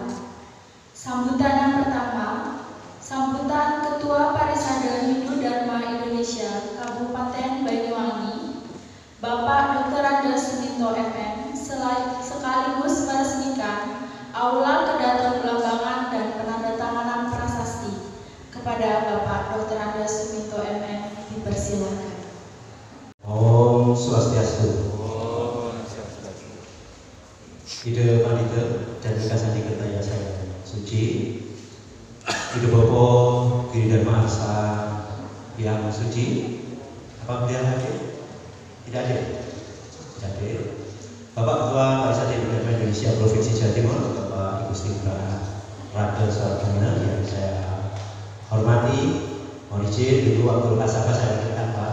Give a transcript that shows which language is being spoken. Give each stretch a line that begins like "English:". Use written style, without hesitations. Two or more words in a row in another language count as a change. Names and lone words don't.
Indonesian: Sambutan yang pertama, sambutan Ketua Parisade Hindu Dharma Indonesia Kabupaten Banyuwangi, Bapak Dr. Andes Suminto MM, sekaligus meresmikan Aula Kedaton Blambangan dan penandatanganan prasasti. Kepada Bapak Dr. Andes Suminto MM dipersilakan.
Sanskrit: Om Swastiastu.
Indonesian: Ida Pandita Dharmika Sandi Kertayasa yang suci, Ida Bopo Giri Dharma Arsa yang suci. Apa beliau hadir? Tidak hadir. Tidak hadir. Bapak Ketua Parisade Hindu Dharma Indonesia Provinsi Jawa Timur, Bapak Ibu Stingra Rada Sarjana yang saya hormati, mohon izin dulu waktu lokasabha saya berikan Pak.